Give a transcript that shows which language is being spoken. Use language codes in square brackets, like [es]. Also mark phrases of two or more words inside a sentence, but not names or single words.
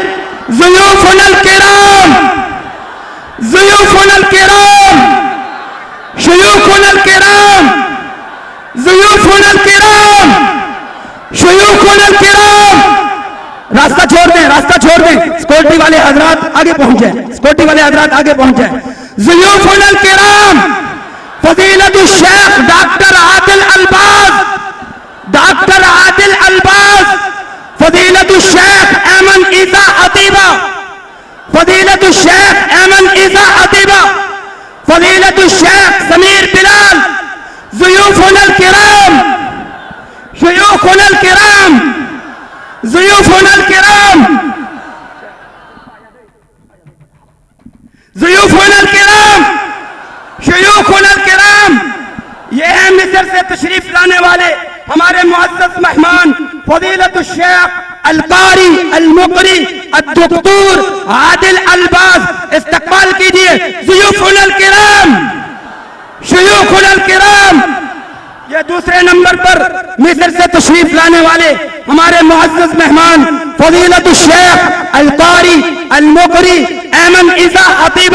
[ar] ضيوفنا الكرام، ضيوفنا الكرام، شيوخنا الكرام، ضيوفنا الكرام، شيوخنا الكرام. [ur] راستہ چھوڑ دیں، راستہ چھوڑ دیں۔ سیکیورٹی والے حضرات آگے پہنچ جائے، سیکیورٹی والے حضرات آگے پہنچ جائے. [ar] ضيوفنا الكرام، فضيلة الشيخ دكتور عادل الباز، دكتور عادل الباز، فضيلة الشيخ أيمن عيسى عطيبة، فضيلة الشيخ أيمن عيسى عطيبة، فضيلة الشيخ سمير بلال. ضيوفنا الكرام، شيوخنا الكرام، ضيوفنا الكرام، ضيوفنا الكرام، شيوخنا الكرام. [ur] یہ ہے مصر سے تشریف لانے والے ہمارے معزز مہمان [ar] فضيلة الشيخ القارئ المقرئ الدكتور عادل الباز. [ur] استقبال کیجیے. [ar] ضيوفنا الكرام، شيوخنا الكرام. [ur] یہ دوسرے نمبر پر مصر سے تشریف لانے والے ہمارے معزز مہمان [ar] فضيلة الشيخ القارئ المقرئ أيمن عيسى عطيبة.